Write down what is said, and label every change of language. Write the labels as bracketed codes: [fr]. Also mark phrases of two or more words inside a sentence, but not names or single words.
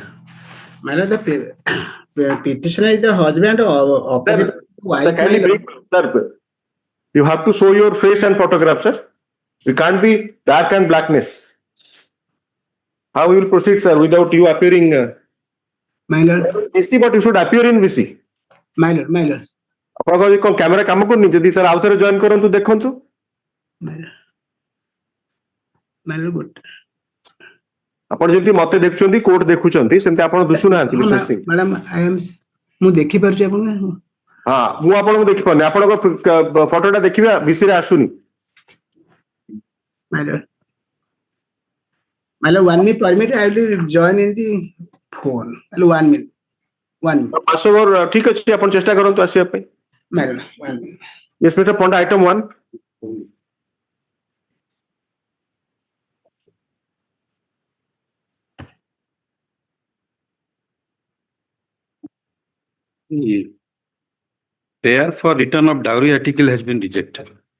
[en] My lord, the petitioner is the husband of opposite wife. Sir, can you bring, sir, you have to show your face and photograph, sir. You can't be dark and blackness. How we will proceed, sir, without you appearing? My lord, VC, but you should appear in VC. my lord, my lord. [or] ଆପଣଙ୍କ ଯଦି କଣ କ୍ୟାମେରା କାମ କରୁନି ଯଦି ତାର ଆଉ ଥରେ ଜଏନ୍ କରନ୍ତୁ ଦେଖନ୍ତୁ। [en] My lord. My lord, good. [or] ଆପଣ ଯେମିତି ମତେ ଦେଖୁଛନ୍ତି କୋର୍ଟ ଦେଖୁଛନ୍ତି ସେମିତି ଆପଣ ଦିଶୁନାହାନ୍ତି ମିଷ୍ଟର ସିଂ। [en] Madam, I am. [or] ମୁଁ ଦେଖିପାରୁଛି ଆପଣଙ୍କୁ। ହଁ ମୁଁ ଆପଣଙ୍କୁ ଦେଖିପାରୁନି ଆପଣଙ୍କ ଫଟୋଟା ଦେଖିବେ ଭିସିରେ ଆସୁନି। [en] My lord. My lord, 1 minute permit, I will join in the phone. My lord, 1 minute. 1 minute. pass over [or] ଠିକ ଅଛି ଆପଣ ଚେଷ୍ଟା କରନ୍ତୁ ଆସିବା ପାଇଁ। [en] My lord, 1 minute. Yes, Mr. Ponda, item 1. Prayer for return of dowry article has been rejected.